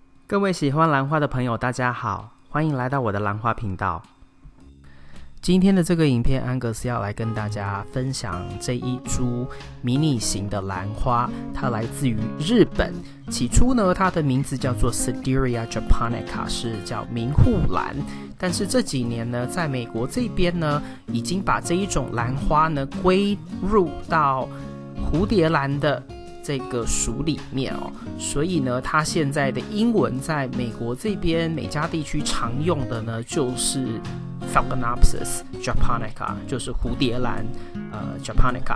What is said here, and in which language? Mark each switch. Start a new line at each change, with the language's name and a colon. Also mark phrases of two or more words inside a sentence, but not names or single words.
Chinese: 各位喜歡蘭花的朋友，大家好，歡迎來到我的蘭花頻道。今天的這個影片，安格斯要來跟大家分享這一株迷你型的蘭花，它來自於日本。起初呢，它的名字叫做 Sederia japonica，是叫明戶蘭。但是這幾年呢，在美國這邊呢，已經把這一種蘭花呢歸入到蝴蝶蘭的這個屬裡面哦，所以呢，它現在的英文在美國這邊美加地區常用的呢，就是 Phalaenopsis japonica， 就是蝴蝶蘭japonica。